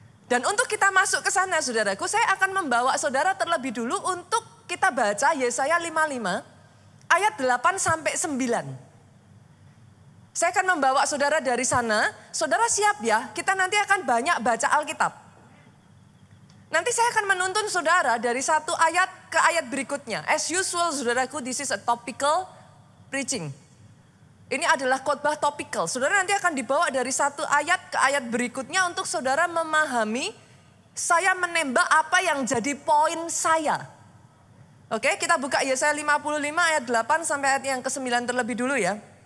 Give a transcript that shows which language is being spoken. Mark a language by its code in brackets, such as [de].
[id] Dan untuk kita masuk ke sana saudaraku, saya akan membawa saudara terlebih dulu untuk kita baca Yesaya 55 ayat 8 sampai 9. Saya akan membawa saudara dari sana, saudara siap ya, kita nanti akan banyak baca Alkitab. Nanti saya akan menuntun saudara dari satu ayat ke ayat berikutnya. [en] As usual [id] saudaraku, [en] this is a topical preaching. [id] Ini adalah khotbah topical. Saudara nanti akan dibawa dari satu ayat ke ayat berikutnya untuk saudara memahami saya menembak apa yang jadi poin saya. Oke, kita buka Yesaya 55 ayat 8 sampai ayat yang ke-9 terlebih dulu ya.